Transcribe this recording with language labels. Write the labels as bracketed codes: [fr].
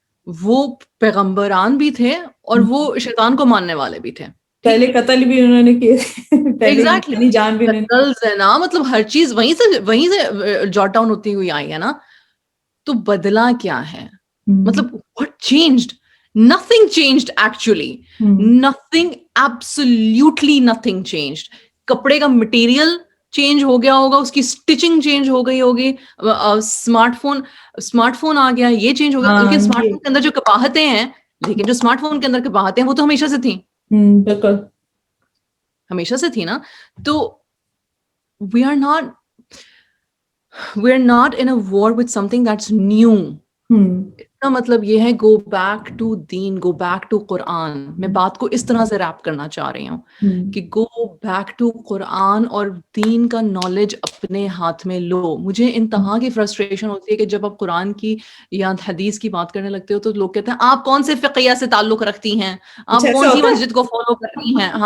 [ur] وہ پیغمبران بھی تھے اور وہ شیطان کو ماننے والے بھی تھے. پہلے قتل بھی انہوں نے کیے, [en] exactly [ur] جان بھی قتل زنا مطلب ہر چیز وہیں سے جاٹ ڈاؤن ہوتی ہوئی آئی ہے نا. تو بدلا کیا ہے, مطلب [en] what changed? Nothing changed actually. Nothing, absolutely nothing changed. [ur] کپڑے کا مٹیریل چینج ہو گیا ہوگا, اس کی اسٹچنگ چینج ہو گئی ہوگی, اسمارٹ فون آ گیا, یہ چینج ہو گیا. لیکن اسمارٹ فون کے اندر جو کپاہتیں ہیں, لیکن جو اسمارٹ فون کے اندر کپاہتیں ہیں وہ تو ہمیشہ سے تھیں. بالکل ہمیشہ سے تھی نا. تو [en] we are not in a war with something that's new. [ur] اس کا مطلب یہ ہے [en] Go back to دین, go back to Quran. [ur] میں بات کو اس طرح سے ریپ کرنا چاہ رہی ہوں کہ [en] go back to Quran [ur] اور دین کا نالج اپنے ہاتھ میں لو. مجھے انتہا کی فرسٹریشن ہوتی ہے کہ جب آپ قرآن کی یا حدیث کی بات کرنے لگتے ہو تو لوگ کہتے ہیں آپ کون سے فقیہ سے تعلق رکھتی ہیں, آپ کون سی مسجد کو فالو کرتی ہیں.